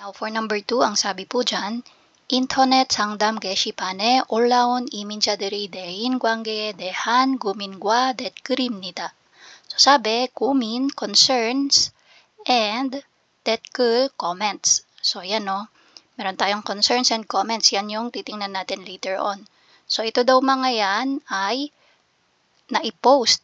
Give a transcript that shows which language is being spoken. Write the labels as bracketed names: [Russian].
[English] Now, for number 2, ang sabi po dyan, [Korean] 인터넷 상담 게시판에 올라온 이민자들이 내인 관계에 대한 고민과 댓글입니다. [English] So, sabi, 고민, concerns, and 댓글, comments. So, yan, no? [Filipino] meron tayong [English] concerns and comments. [Filipino] Yan yung titingnan natin [English] later on. [Filipino] So, ito daw mga yan ay na-post.